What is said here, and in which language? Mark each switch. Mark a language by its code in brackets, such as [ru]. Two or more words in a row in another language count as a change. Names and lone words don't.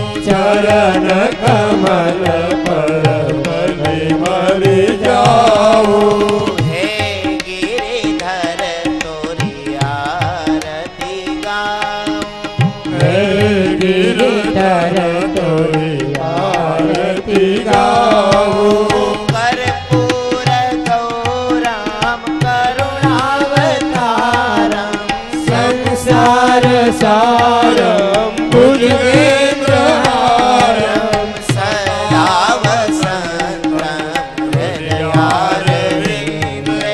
[hi] चरण कमल पर बलि बलि जाऊं. हे गिरिधर तोरी आरती गाऊं, हे गिरधर तोरी आरती गाऊं. [sa] कर्पूर गौरम करुणावतारम, संसार सारम भुजगेन्द्रहारम. सदा वसन्तं हृदयारविन्दे,